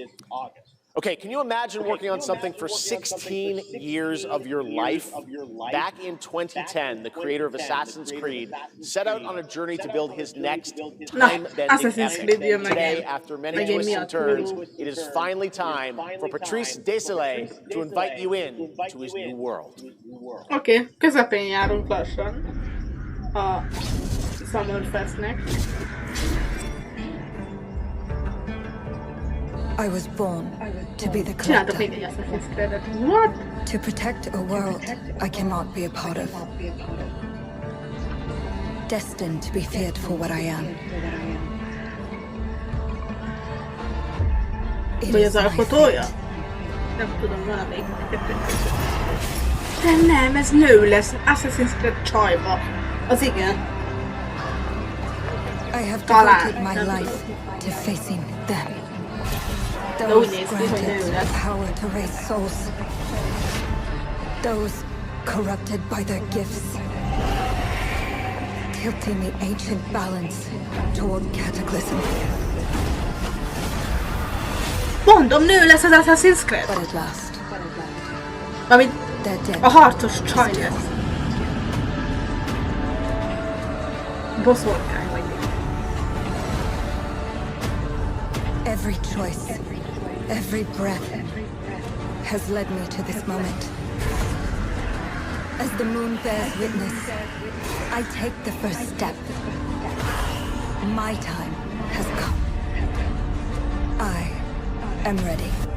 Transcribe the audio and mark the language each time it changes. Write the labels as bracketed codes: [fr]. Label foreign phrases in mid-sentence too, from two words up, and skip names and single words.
[en] Okay, can you imagine working on something for 16 years of your life? Back in 2010, the creator of Assassin's Creed set out on a journey to build his next time-bending epic. Today, after many twists and turns, it is finally time for Patrice Désilets to invite you in to his new world. [hu] Oké, közepén járunk lassan a Summerfestnek. [en] I was born to be the collector. What? To protect a world I cannot be a part of. Destined to be feared for what I am. [hu] Vagy az alkotója? Nem tudom, valamelyik. De nem, ez nő lesz. Assassin's Creed csajba. Az igen. [en] I have devoted my life to facing them. Those granted the power to raise souls. Those corrupted by their gifts. Tilting the ancient balance toward cataclysm. [hu] Mondom, nő lesz az Assassin's Creed. [en] But at last. [hu] Amit a harcos csaj lesz. Boszorkány vagy. [en] Every choice, every breath has led me to this moment. As the moon bears witness, I take the first step. My time has come. I am ready.